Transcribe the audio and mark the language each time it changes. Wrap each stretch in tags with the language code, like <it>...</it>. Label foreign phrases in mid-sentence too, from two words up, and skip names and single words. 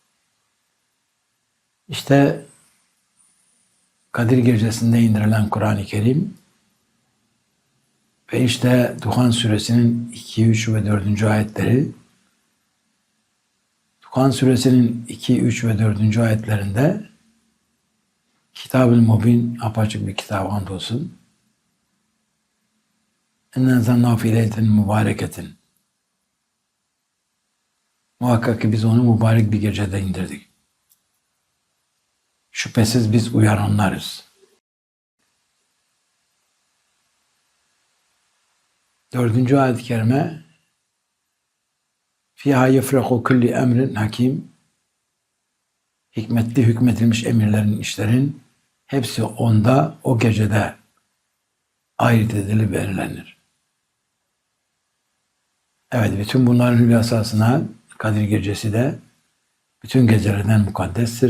<tr>İşte Kadir Gecesi'nde indirilen Kur'an-ı Kerim ve işte Duhan Suresinin 2, 3 ve 4. ayetleri. Duhan Suresinin 2, 3 ve 4. ayetlerinde Kitab-ı Mubin, apaçık bir kitap andolsun.</tr> <ar>اِنَّا زَنَّا فِي لَيْلَةٍ مُبَارَكَةٍ.</ar> <tr>Muhakkak ki biz onu mübarek bir gecede indirdik. Şüphesiz biz uyaranlarız. 4. ayet-i kerime</tr> <ar>فِيهَا يَفْرَقُ كُلِّ أمرٍ حكيم.</ar> <tr>Hikmetli hükmetilmiş emirlerin, işlerin hepsi onda, o gecede ayırt edilip belirlenir. Evet, bütün bunların hülasasına Kadir Gecesi de bütün gecelerden mukaddestir.</tr>